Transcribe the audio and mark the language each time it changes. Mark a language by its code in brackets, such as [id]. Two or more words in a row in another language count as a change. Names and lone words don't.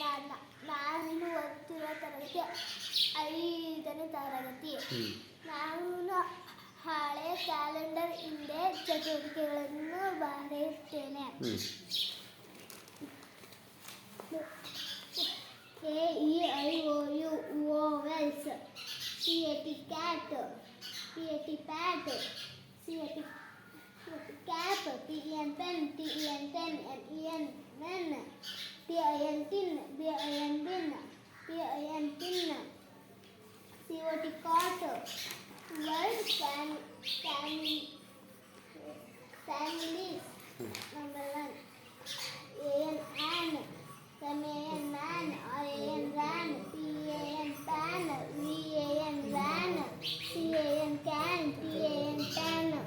[kn] ನಾನು ಓದುತ್ತಿರುವ ತರಗತಿ 5ನೇ ತರಗತಿ. ನಾನು ಹಳೆ ಕ್ಯಾಲೆಂಡರ್ ಹಿಂದೆ ಚಟುವಟಿಕೆಗಳನ್ನು ಬರೆಯುತ್ತೇನೆ. [en] AEIOU vowels. CAT cat, PAT pat, CAT cap, PEN pen, TEN ten, NEN nen, TIN tin, BIN bin, PIN pin, COT cot. Word families. Number 1. AN an, MAN man, RAN ran, PAN pan, VAN van, CAN can, TAN tan.